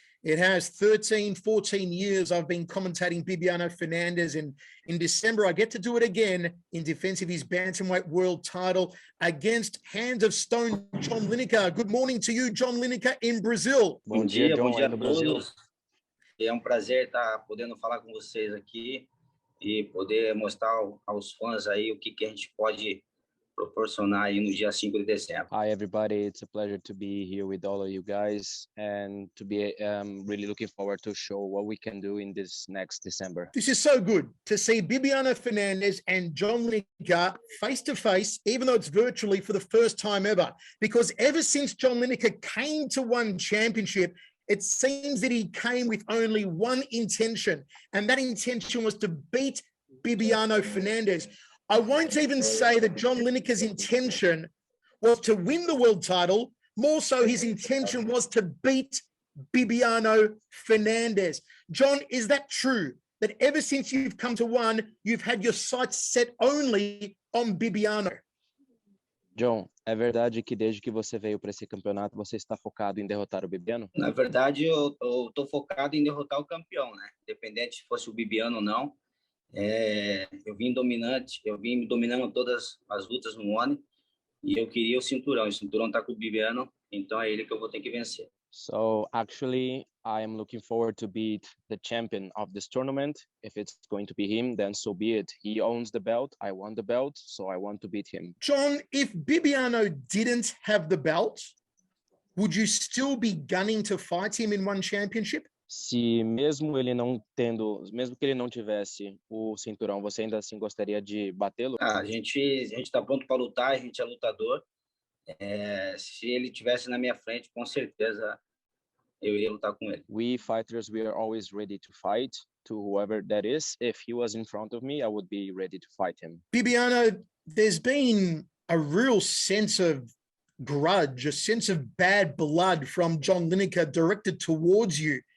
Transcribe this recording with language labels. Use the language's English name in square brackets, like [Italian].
[English] It has 13, 14 years I've been commentating Bibiano Fernandes, and in December I get to do it again in defense of his bantamweight world title against Hands of Stone John Lineker. Good morning to you, John Lineker, in Brazil. [Portuguese] Bom dia a todos. É prazer estar podendo falar com vocês aqui e poder mostrar aos fãs aí o que a gente pode proporcionar aí no dia 5 de dezembro. [English] Hi everybody, it's a pleasure to be here with all of you guys and to be really looking forward to show what we can do in this next December. This is so good to see Bibiano Fernandes and John Lineker face to face, even though it's virtually for the first time ever, because ever since John Lineker came to one championship, it seems that he came with only one intention, and that intention was to beat Bibiano Fernandes. I won't even say that John Lineker's intention was to win the world title. More so, his intention was to beat Bibiano Fernandes. John, is that true? That ever since you've come to one, you've had your sights set only on Bibiano? [Portuguese] John, é verdade que desde que você veio para esse campeonato, você está focado em derrotar o Bibiano? Na verdade, eu estou focado em derrotar o campeão, né? Independente se fosse o Bibiano ou não. Eu vim dominando todas as lutas no ONI e eu queria o cinturão tá com o Bibiano, então é ele que eu vou ter que vencer. [English] So actually, I am looking forward to beat the champion of this tournament. If it's going to be him, then so be it. He owns the belt, I won the belt, so I want to beat him. John, if Bibiano didn't have the belt, would you still be gunning to fight him in one championship? [Portuguese] Se mesmo que ele não tivesse o cinturão, você ainda assim gostaria de batê-lo? A gente está pronto para lutar, a gente é lutador. Se ele tivesse na minha frente, com certeza eu iria lutar com ele. [English] We fighters, we are always ready to fight to whoever that is. If he was in front of me, I would be ready to fight him. Bibiano, there's been a real sense of grudge, a sense of bad blood from John Lineker directed towards you.